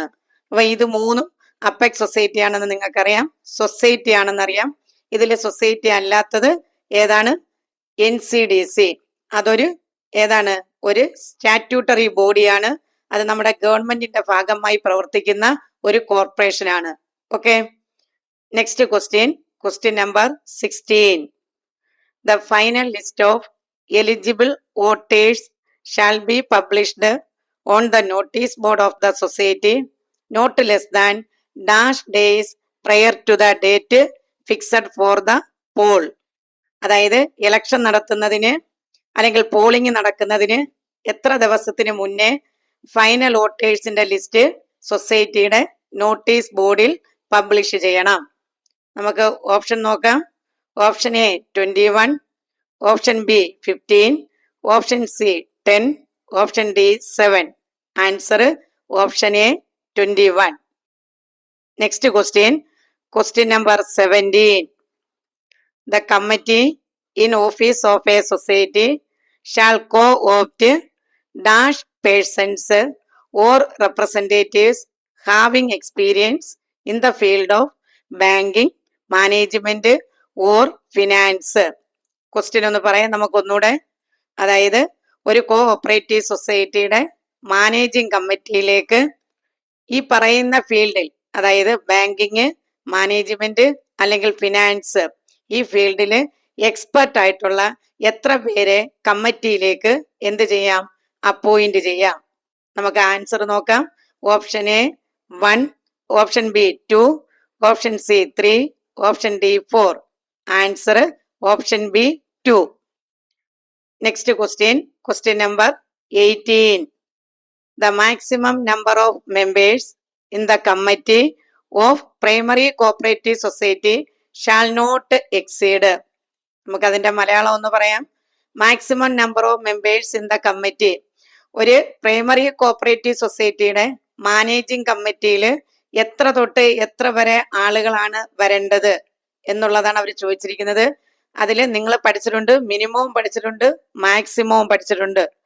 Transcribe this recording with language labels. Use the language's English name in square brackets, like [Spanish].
[Malayalam] അപ്പൊ ഇത് മൂന്നും അപ്പെക്സ് സൊസൈറ്റി ആണെന്ന് നിങ്ങൾക്കറിയാം, സൊസൈറ്റി ആണെന്നറിയാം. ഇതിലെ സൊസൈറ്റി അല്ലാത്തത് ഏതാണ്? NCDC. അതൊരു ഏതാണ്? ഒരു സ്റ്റാറ്റ്യൂട്ടറി ബോഡിയാണ്. അത് നമ്മുടെ ഗവൺമെന്റിന്റെ ഭാഗമായി പ്രവർത്തിക്കുന്ന ഒരു കോർപ്പറേഷൻ ആണ്. [English] Okay, next question number 16. The final list of eligible voters shall be published on the notice board of the society not less than dash days prior to the date fixed for the poll. [Malayalam] അതായത് election നടത്തുന്നതിന് അല്ലെങ്കിൽ polling നടക്കുന്നതിന് എത്ര ദിവസത്തിന് മുന്നേ final വോട്ടേഴ്സിന്റെ list സൊസൈറ്റിയുടെ notice ബോർഡിൽ publish ചെയ്യണം? നമുക്ക് ഓപ്ഷൻ നോക്കാം. Option A 21, option B 15, option C 10, option D 7. [English] Answer option A 21. Next question number 17. The committee in office of a society shall co-opt dash persons or representatives having experience in the field of banking, management or finance. [Malayalam] Question ഒന്ന് പറയാം നമുക്കൊന്നുകൂടെ. അതായത് ഒരു cooperative സൊസൈറ്റിയുടെ managing കമ്മിറ്റിയിലേക്ക് ഈ പറയുന്ന ഫീൽഡിൽ, അതായത് banking, management അല്ലെങ്കിൽ ഫിനാൻസ്, ഈ ഫീൽഡിൽ എക്സ്പെർട്ട് ആയിട്ടുള്ള എത്ര പേരെ കമ്മിറ്റിയിലേക്ക് എന്ത് ചെയ്യാം? അപ്പോയിന്റ് ചെയ്യാം. നമുക്ക് ആൻസർ നോക്കാം. Option A 1, option B 2, option C 3, option D 4. [English] Answer option B 2. Next question number 18. The maximum number of members in the committee of primary cooperative society shall not exceed. [Malayalam] നമുക്ക് അതിന്റെ മലയാളം ഒന്ന് പറയാം. [English] Maximum number of members in the committee. [Malayalam] ഒരു primary cooperative സൊസൈറ്റിയുടെ managing കമ്മിറ്റിയിൽ എത്ര തൊട്ട് എത്ര വരെ ആളുകളാണ് വരേണ്ടത് എന്നുള്ളതാണ് അവർ ചോദിച്ചിരിക്കുന്നത്. അതിൽ നിങ്ങൾ പഠിച്ചിട്ടുണ്ട്, മിനിമവും പഠിച്ചിട്ടുണ്ട്, മാക്സിമവും പഠിച്ചിട്ടുണ്ട്.